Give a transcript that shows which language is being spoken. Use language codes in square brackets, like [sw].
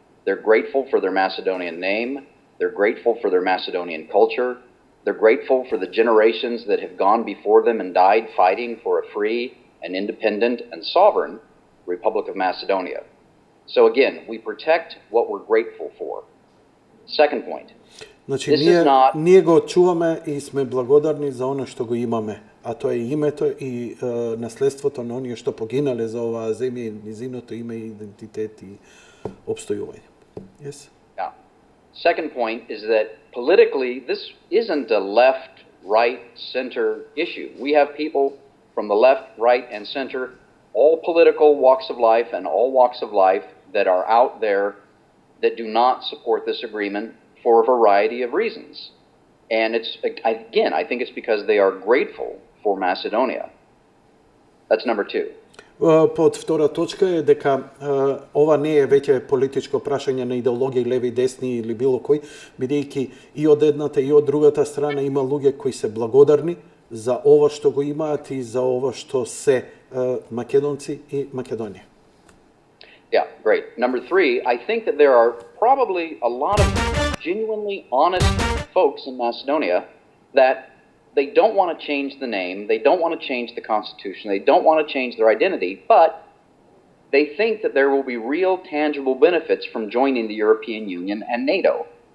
[en] They're grateful for their Macedonian name. They're grateful for their Macedonian culture. They're grateful for the generations that have gone before them and died fighting for a free and independent and sovereign Republic of Macedonia. So again, we protect what we're grateful for. Second point. [mk] Значи, ние го чуваме и сме благодарни за оно што го имаме, а тоа е името и наследството на оние што погинале за оваа земја, низиното име, идентитет и обстојување. [en] Yes? Yeah. Second point is that politically, this isn't a left, right, center issue. We have people from the left, right, and center, all political walks of life and all walks of life that are out there that do not support this agreement for a variety of reasons. And it's, again, I think it's because they are grateful for Macedonia. That's number two. [mk] Под втора точка е дека ова не е веќе политичко прашање на идеологија леви, десни или било кој, бидејќи и од едната и од другата страна има луѓе кои се благодарни за ова што го имаат и за ова што се македонци и Македонија. [en] Yeah, great. Number three, I think that there are probably a lot of genuinely honest folks in Macedonia that they don't want to change the name, they don't want to change the constitution, they don't want to change their identity, but they think that there will be real tangible benefits from joining the European Union and NATO.